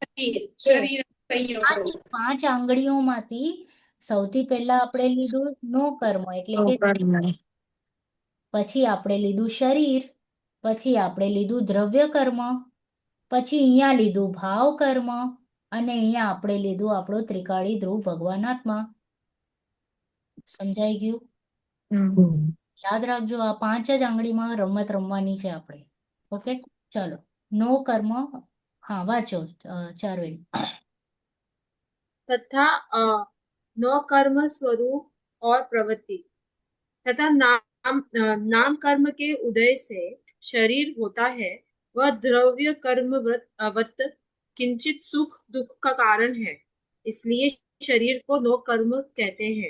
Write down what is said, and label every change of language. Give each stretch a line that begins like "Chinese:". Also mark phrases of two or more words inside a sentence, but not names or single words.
Gujarati: 5 આંગળીઓમાંથી સૌથી પહેલા આપણે લીધું નો કર્મ એટલે કે પછી આપણે લીધું શરીર, પછી આપણે લીધું દ્રવ્ય કર્મ, પછી અહીંયા લીધું ભાવ કર્મ, અને અહીંયા આપણે લીધું આપણો ત્રિકાળી ધ્રુવ ભગવાન આત્મા. સમજાઈ ગયું? યાદ રાખજો આ 5 જ આંગળીમાં રમત રમવાની છે આપણે. ઓકે, ચલો. નો કર્મ. હા, વાંચો ચારવેલ.
Hindi: तथा न कर्म स्वरूप और प्रवृत्ति तथा नाम कर्म के उदय से शरीर होता है वह द्रव्य कर्म वत किंचित सुख दुख का कारण है, इसलिए शरीर को नो कर्म कहते हैं.